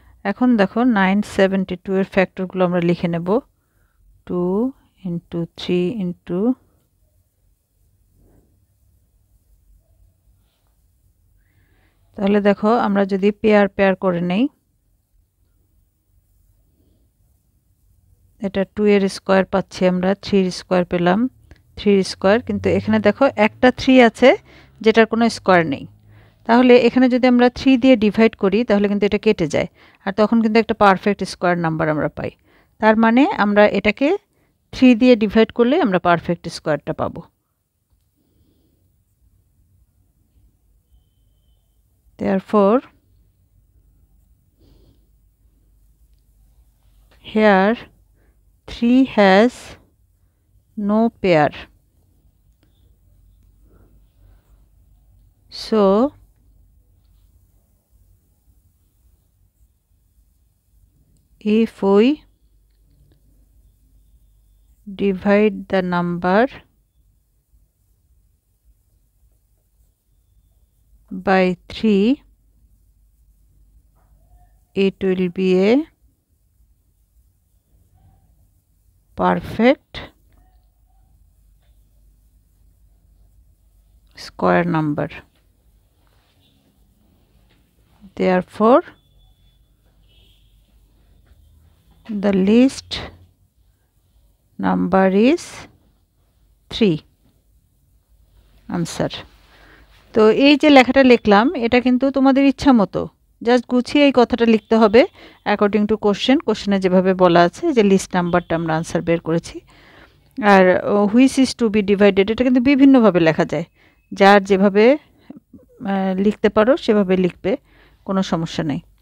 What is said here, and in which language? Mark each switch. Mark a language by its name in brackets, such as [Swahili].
[Bangla] এখন দেখো 972 এর ফ্যাক্টরগুলো আমরা লিখে নেব। 2 × 3 × তাহলে দেখো আমরা যদি পেয়ার পেয়ার করে নেই, এটা 2 এর স্কয়ার পাচ্ছি আমরা, 3 এর স্কয়ার পেলাম, 3 এর স্কয়ার, কিন্তু এখানে দেখো একটা 3 আছে যেটার কোনো স্কয়ার নেই। তাহলে এখানে যদি আমরা 3 দিয়ে ডিভাইড করি তাহলে কিন্তু এটা কেটে যায়, আর তখন কিন্তু একটা পারফেক্ট স্কয়ার নাম্বার আমরা পাই। তার মানে আমরা এটাকে 3 দিয়ে ডিভাইড করলে আমরা পারফেক্ট স্কয়ারটা পাবো। [English] Therefore here 3 has no pair. So if we divide the number by 3, it will be a perfect square number. Therefore the least number is 3. Answer. [Bangla] তো এই যে লেখাটা লিখলাম এটা কিন্তু তোমাদের ইচ্ছা মতো জাস্ট গুছিয়ে এই কথাটা লিখতে হবে অ্যাকর্ডিং টু কোশ্চেনে যেভাবে বলা আছে, যে লিস্ট নাম্বারটা আমরা আনসার বের করেছি। আর [English] which is to be divided [Bangla] এটা কিন্তু বিভিন্নভাবে লেখা যায়, যার যেভাবে লিখতে পারো সেভাবে লিখবে, কোনো সমস্যা নেই।